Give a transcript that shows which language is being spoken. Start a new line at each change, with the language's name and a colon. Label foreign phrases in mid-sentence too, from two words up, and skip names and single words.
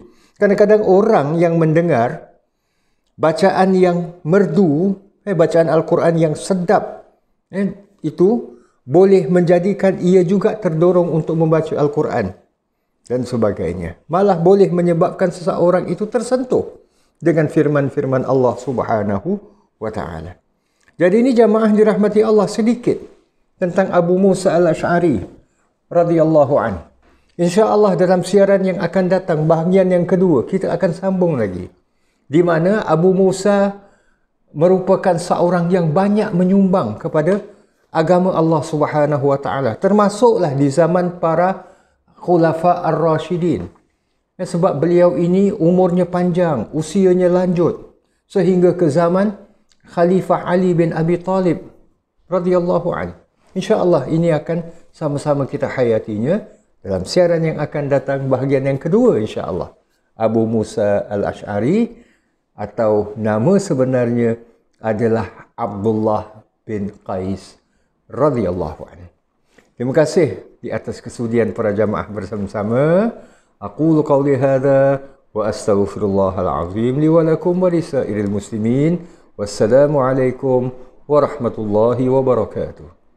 Malay: Kadang-kadang orang yang mendengar bacaan yang merdu, bacaan Al-Quran yang sedap, itu boleh menjadikan ia juga terdorong untuk membaca Al-Quran dan sebagainya. Malah boleh menyebabkan seseorang itu tersentuh dengan firman-firman Allah
Arabic: سبحانه وتعالى.
Malay: Jadi ini jamaah dirahmati Allah, sedikit tentang Abu Musa al-Ash'ari
Arabic: رضي الله عنه.
Malay: InsyaAllah dalam siaran yang akan datang, bahagian yang kedua, kita akan sambung lagi. Di mana Abu Musa merupakan seorang yang banyak menyumbang kepada agama Allah
Arabic: سبحانه وتعالى.
Malay: Termasuklah di zaman para
Arabic: الخلفاء الراشدين.
Malay: Sebab beliau ini umurnya panjang, usianya lanjut. Sehingga ke zaman Khalifah Ali bin Abi Talib
Arabic: رضي الله عنه.
Malay: InsyaAllah ini akan sama-sama kita hayatinya dalam siaran yang akan datang, bahagian yang kedua insyaAllah. Abu Musa al-Ash'ari, atau nama sebenarnya adalah Abdullah bin Qais
Arabic: رضي الله عنه.
Malay: Terima kasih di atas kesudian para jamaah bersama-sama.
Arabic: أقول قولي هذا وأستغفر الله العظيم لي ولكم ولسائر المسلمين. والسلام عليكم ورحمة الله وبركاته.